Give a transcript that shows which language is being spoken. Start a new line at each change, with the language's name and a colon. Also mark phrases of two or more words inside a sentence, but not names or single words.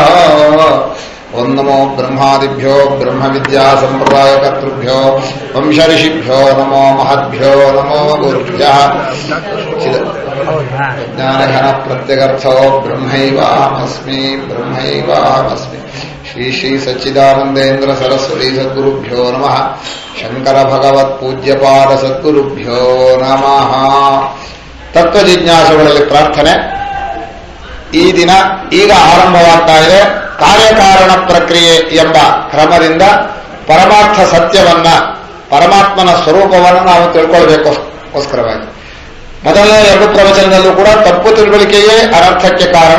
Sanskrit: ओं नमो ब्रह्मादिभ्यो ब्रह्मविद्या संप्रदायकर्तृभ्यो वंशऋषिभ्यो नमो महद्भ्यो नमो गुरुभ्यः। ज्ञानघन प्रत्यगर्थो ब्रह्मैवाहमस्मि ब्रह्मैवाहमस्मि। श्री श्री सच्चिदानंदेन्द्र सरस्वती सद्गुरुभ्यो नमः। शंकर भगवत् पूज्यपाद सद्गुरुभ्यो नमः।
Kannada: ತತ್ವ ಜಿಜ್ಞಾಸುಗಳಲ್ಲಿ ಪ್ರಾರ್ಥನೆ ಈ ದಿನ ಈಗ ಆರಂಭವಾಗ್ತಾ ಇದೆ. ಕಾರ್ಯಕಾರಣ ಪ್ರಕ್ರಿಯೆ ಎಂಬ ಕ್ರಮದಿಂದ ಪರಮಾರ್ಥ ಸತ್ಯವನ್ನ, ಪರಮಾತ್ಮನ ಸ್ವರೂಪವನ್ನು ನಾವು ತಿಳ್ಕೊಳ್ಬೇಕೋಸ್ಕರವಾಗಿ ಮೊದಲನೇ 2 ಪ್ರವಚನದಲ್ಲೂ ಕೂಡ ತಪ್ಪು ತಿಳುವಳಿಕೆಯೇ ಅನರ್ಥಕ್ಕೆ ಕಾರಣ.